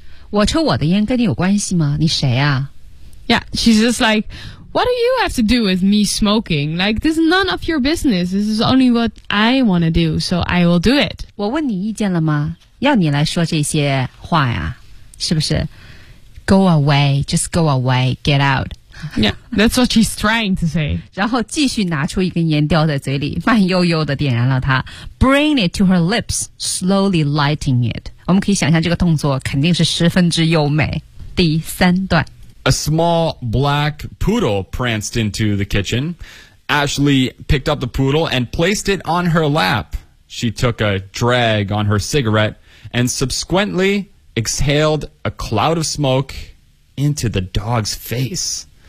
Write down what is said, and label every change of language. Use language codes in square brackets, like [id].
[zh] 我抽我的烟跟你有关系吗你谁啊 [en] Yeah, she's just like what do you have to do with me smoking? Like, this is none of your business. This is only what I want to do, so I will do it. [zh] 我问你意见了吗？要你来说这些话呀，是不是？ [en] Go away, just go away, get out. Yeah, that's what she's trying to say. [zh] 然后继续拿出一根烟叼在嘴里，慢悠悠地点燃了它。 [en] Bring it to her lips, slowly lighting it. [zh] 我们可以想象这个动作肯定是十分之优美。第三段。 [en] A small black poodle pranced into the kitchen. Ashley picked up the poodle and placed it on her lap. She took a drag on her cigarette and subsequently exhaled a cloud of smoke into the dog's face.